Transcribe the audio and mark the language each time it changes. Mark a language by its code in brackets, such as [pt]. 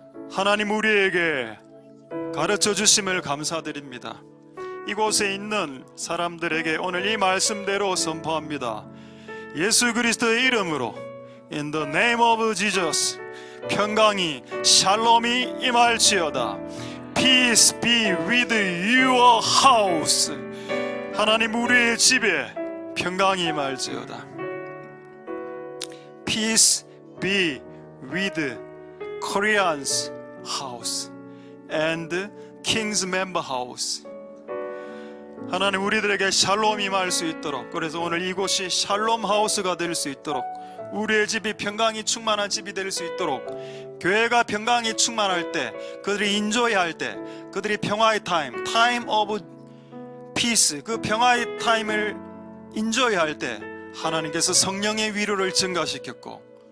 [ko] 하나님 우리에게 가르쳐 주심을 감사드립니다. 이곳에 있는 사람들에게 오늘 이 말씀대로 선포합니다. 예수 그리스도의 이름으로 [en] In the name of Jesus, [ko] 평강이 샬롬이 임할지어다. [en] Peace be with your house. [ko] 하나님 우리의 집에 평강이 임할지어다. [en] Peace be with Koreans house and King's member house. [ko] 하나님 우리들에게 샬롬이 임할 수 있도록, 그래서 오늘 이곳이 샬롬 하우스가 될 수 있도록, 우리의 집이 평강이 충만한 집이 될 수 있도록, 교회가 평강이 충만할 때, 그들이 인조이할 때, 그들이 평화의 [en] 타임 오브 피스, [ko] 그 평화의 타임을 인조이할 때 하나님께서 성령의 위로를 증가시켰고